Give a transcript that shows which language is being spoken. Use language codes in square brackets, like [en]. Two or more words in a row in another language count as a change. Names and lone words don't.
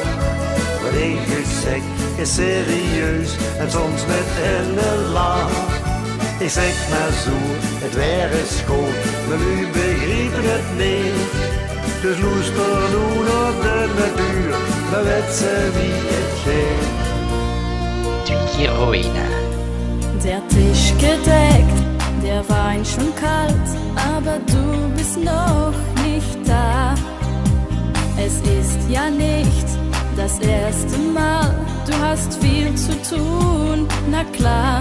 [nl] Wat ik zeg is serieus en soms met een lach. Ik zeg maar zo, het weer is schoon, maar u begrijpt het niet. Dus luister nu naar de natuur, maar weet ze wie het geeft. Heroine. [de] Der Tisch gedeckt, der Wein schon kalt, aber du bist noch nicht da. Es ist ja nicht das erste Mal, du hast viel zu tun, na klar.